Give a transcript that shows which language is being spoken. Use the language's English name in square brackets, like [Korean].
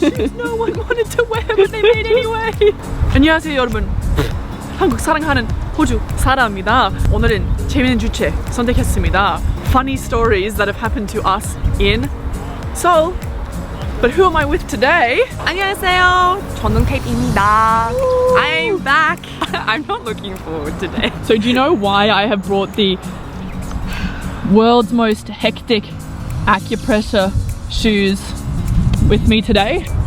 [English] Shoes no one wanted to wear but they made anyway. [Korean] 안녕하세요 여러분. 한국 사랑하는 호주 사라입니다. 오늘은 재밌는 주제 선택했습니다. [English] Funny stories that have happened to us in Seoul. But who am I with today? [Korean] 안녕하세요. 저는 케이트입니다. [English] I'm back. I'm not looking forward today. So do you know why I have brought the world's most hectic acupressure shoes with me today?